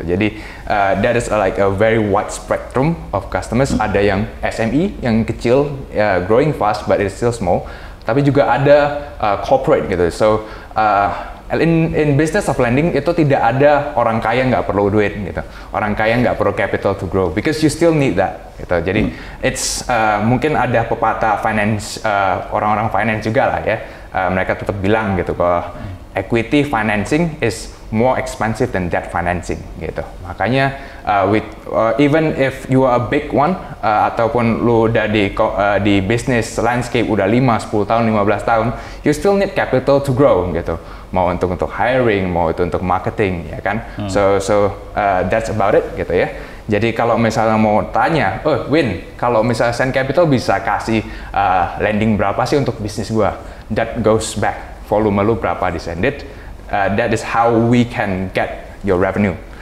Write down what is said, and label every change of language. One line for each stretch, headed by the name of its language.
English: Jadi that is like a very wide spectrum of customers.
Indonesian: Ada yang SME yang kecil,
English: growing fast but it's still small.
Indonesian: Tapi juga ada corporate gitu.
English: So in business of lending
Indonesian: itu tidak ada orang kaya nggak perlu duit gitu. Orang kaya nggak perlu
English: capital to grow because you still need that gitu.
Indonesian: Jadi it's mungkin ada pepatah finance orang-orang finance juga lah ya. mereka tetap bilang gitu kalau
English: equity financing is more expensive than debt financing gitu. Makanya even if you are a big one
Indonesian: ataupun lu udah di
English: business landscape
Indonesian: udah 5, 10 tahun, 15 tahun,
English: you still need capital to grow gitu.
Indonesian: Mau untuk hiring, mau itu untuk marketing ya kan.
English: So that's about it
Indonesian: gitu ya. Jadi kalau misalnya mau tanya, Win, kalau misalnya Sand Capital bisa kasih lending berapa sih untuk bisnis gua?
English: That goes back,
Indonesian: volume lu berapa di Sandit,
English: that is how we can get your revenue.